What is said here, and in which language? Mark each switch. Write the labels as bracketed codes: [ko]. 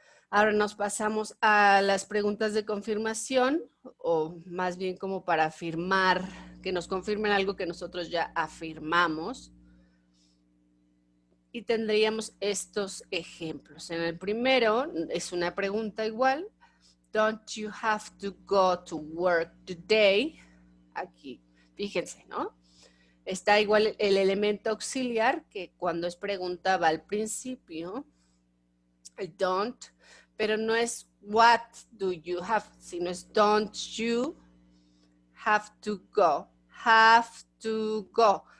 [es] Ahora nos pasamos a las preguntas de confirmación, o más bien como para afirmar, que nos confirmen algo que nosotros ya afirmamos. Y tendríamos estos ejemplos. En el primero es una pregunta igual. [en] Don't you have to go to work today? [es] Aquí, fíjense, ¿no? Está igual el elemento auxiliar que cuando es pregunta va al principio. El don't, pero no es [en] what do you have, [es] sino es [en] don't you have to go. Have to go.